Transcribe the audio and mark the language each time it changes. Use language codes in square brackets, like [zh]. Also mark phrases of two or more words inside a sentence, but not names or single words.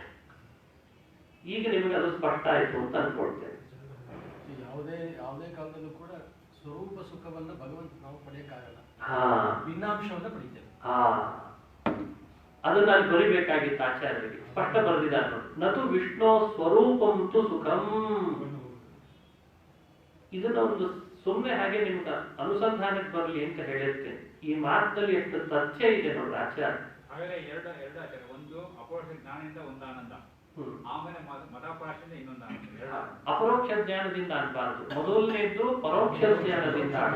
[kn] ಈಗ ನಿಮಗೆ ಅದು ಸ್ಪಷ್ಟ ಆಯ್ತು ಅಂತ ಅನ್ಕೊಳ್ತೇನೆ. ಯಾವುದೇ ಕಾಲದಲ್ಲೂ ಕೂಡ ಸ್ವರೂಪ ಸುಖವನ್ನ ಭಗವಂತ ನಾವು ಪಡೆಯಕ್ಕಾಗಲ್ಲ, ಭಿನ್ನಾಂಶವನ್ನ ಪಡಿತೇವೆ. ಅದನ್ನ ಅಲ್ಲಿ ಬರಿಬೇಕಾಗಿತ್ತು ಆಚಾರ್ಯರಿಗೆ. ಸ್ಪಷ್ಟ ಬರೆದಿದ್ದಾರೆ ನೋಡಿ, [sa] ನತು ವಿಷ್ಣು ಸ್ವರೂಪಂತು ಸುಖಂ. [kn] ಇದನ್ನ ಒಂದು ಸುಮ್ಮನೆ ಹಾಗೆ ನಿಮ್ಗೆ ಅನುಸಂಧಾನಕ್ಕೆ ಬರಲಿ ಅಂತ ಹೇಳಿರ್ತೇನೆ. ಈ ಮಾತಲ್ಲಿ ಎಷ್ಟು ತಥ್ಯ ಇದೆ ನೋಡ್ರಿ ಆಚಾರ್ಯ. ಹಾಗಾದ್ರೆ ಎರಡು ಆಚಾರ್ಯ, ಒಂದು ಅಪರೋಕ್ಷ ಜ್ಞಾನದಿಂದ ಒಂದು ಆನಂದ, ಆಮೇಲೆ ಮದಾಪಾಶದಿಂದ ಇನ್ನೊಂದು ಆನಂದ. ಅಪರೋಕ್ಷ ಜ್ಞಾನದಿಂದ ಅನ್ಬಾರ್ದು, ಮೊದಲನೇದು ಪರೋಕ್ಷ ಜ್ಞಾನದಿಂದ.